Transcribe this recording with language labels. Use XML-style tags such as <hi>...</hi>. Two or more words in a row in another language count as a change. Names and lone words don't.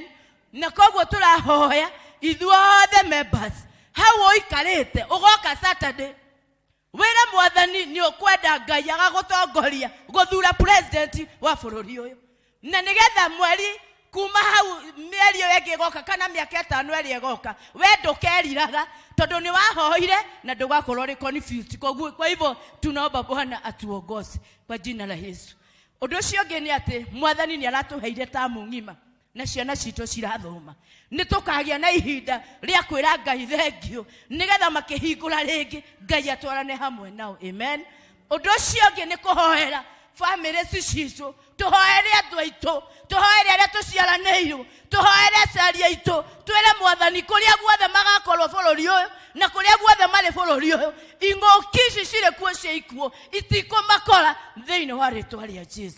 <ki>Na koguo tũrahoya ithuothe members hau ũikarĩte ũgoka Saturday wĩra mwathani nĩ ũkwenda Ngai agagũtongoria gũthura president wa bũrũri ũyũ. Na nĩgetha mweri kuma hau mĩeri ĩyo ĩngĩ ĩgoka kana mĩaka 5 ĩrĩa ĩgoka we ndũkeriraga tondũ nĩ wahoire na ndũgakorwo ũrĩ confused.</ki> <sw>Kwa hivyo tunaomba Bwana atuongoze kwa jina la Yesu.</sw> <ki>Ũndũ ũcio ũngĩ nĩ atĩ mwathani nĩ aratũheire tamu ng'ima na ciana citũ cirathoma. Nĩ tũkagĩa na ihinda rĩa kwĩra Ngai thengio nĩgetha makĩhingũra rĩngĩ Ngai atwarane hamwe nao. Amen. Ũndũ ũcio ũngĩ nĩ kũhoera family citũ, tũhoere andũ aitũ, tũhoere arĩa tũciaranĩirwo, tũhoere aciari aitũ, twĩre mwathani kũrĩa guothe magakorwo bũrũri ũyũ na kũrĩa guothe marĩ bũrũri ũyũ ing'ũki ici cirĩ kuo cia ikuo itikũmakora thĩinĩ wa rĩĩtwa rĩa Jesu.</ki>